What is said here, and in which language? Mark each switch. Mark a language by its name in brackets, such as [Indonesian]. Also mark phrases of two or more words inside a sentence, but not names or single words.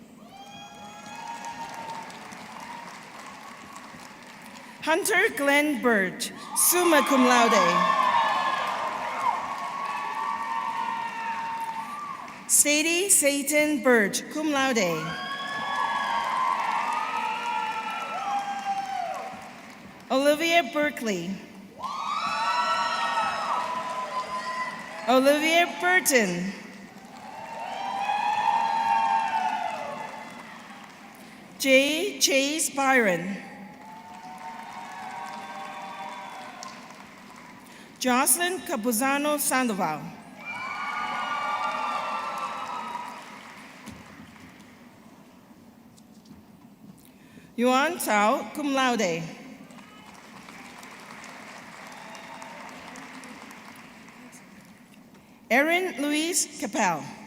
[English] Hunter Glenn Birch, [Latin] summa cum laude. [English] Sadie Satan Birch, [Latin] cum laude. [English] Olivia Berkeley. Olivia Burton. J. Chase Byron. Jocelyn Capuzano Sandoval. Yuan Tao, [Latin] cum laude. [English] Erin Louise Capel.